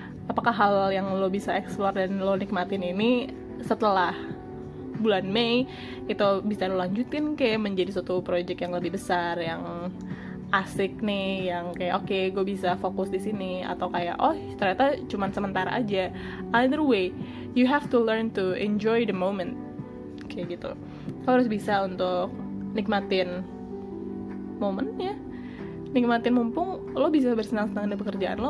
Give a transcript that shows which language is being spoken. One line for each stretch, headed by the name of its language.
Indonesian: Apakah hal yang lo bisa explore dan lo nikmatin ini setelah bulan Mei itu bisa lo lanjutin kayak menjadi suatu project yang lebih besar, yang asik nih, yang kayak oke, gue bisa fokus di sini, atau kayak oh ternyata cuman sementara aja.
English: Either way, you have to learn to enjoy the moment
Indonesian: kayak gitu. Lo harus bisa untuk nikmatin momennya, nikmatin mumpung lo bisa bersenang-senang di pekerjaan lo.